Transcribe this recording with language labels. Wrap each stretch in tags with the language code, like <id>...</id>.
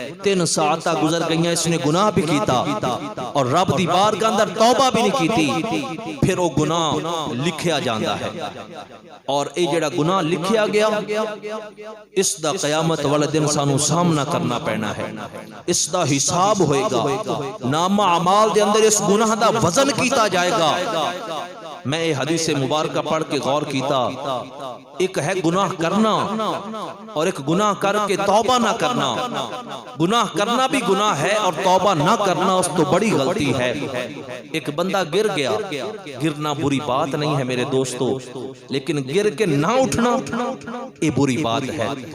<pa>3 ساعت گزر گئیاں اس نے گناہ بھی کیتا اور رب دی بارگاہ اندر توبہ بھی نہیں کیتی. پھر وہ گناہ لکھیا جاندا ہے اور اے جڑا گناہ لکھیا گیا اس دا قیامت والے دن سانو سامنا کرنا پینا ہے. اس دا حساب ہوئے گا. نامہ اعمال دے اندر اس گناہ دا وزن کیتا جائے گا. میں یہ حدیث مبارکہ پڑھ کے غور کیتا.</pa> <ur>ایک ہے گناہ کرنا اور ایک گناہ کر کے توبہ نہ کرنا. گناہ کرنا بھی گناہ ہے اور توبہ نہ کرنا اس تو بڑی غلطی ہے. ایک بندہ گر گیا گرنا بری بات نہیں ہے میرے دوستو لیکن گر کے نہ اٹھنا یہ بری بات ہے.</ur>